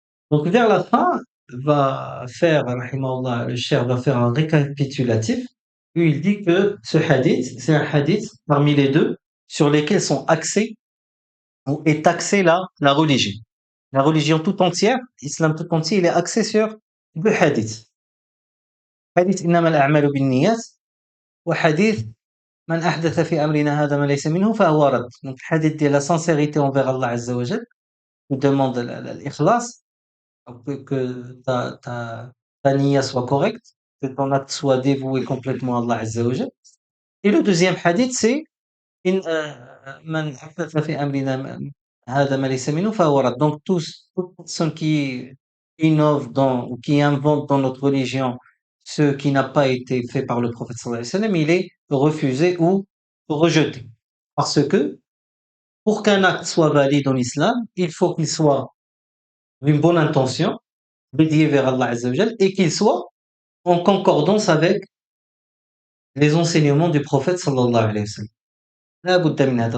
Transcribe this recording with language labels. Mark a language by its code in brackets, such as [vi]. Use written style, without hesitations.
[fr] Donc vers la fin, rahimahullah, le cheikh va faire un récapitulatif où il dit que ce hadith, c'est un hadith parmi les deux sur lesquels sont axés ou est axée la religion. La religion tout entière, l'islam tout entier, il est axé sur deux hadiths. [ar] Hadith إنما الأعمال بالنيات وحديث من أحدث في أمرنا هذا ما ليس منه فهو رد. [fr] Donc hadith de la sincérité envers Allah Azza wa Jal, qui demande l'ikhlas, que ta niya soit correcte, que ton acte soit dévoué complètement à Allah Azza wa Jal. Et le deuxième hadith, c'est [ar] إن من أحدث في أمرنا هذا ما ليس منه فهو رد. [fr] Donc toute personne qui innove dans ou qui invente dans notre religion ce qui n'a pas été fait par le prophète sallallahu alayhi wa sallam, il est refusé ou rejeté. Parce que pour qu'un acte soit valide en islam, il faut qu'il soit d'une bonne intention, dédié vers Allah Azza wa Jal, et qu'il soit en concordance avec les enseignements du prophète sallallahu alayhi wa sallam. La Buddha Minhada.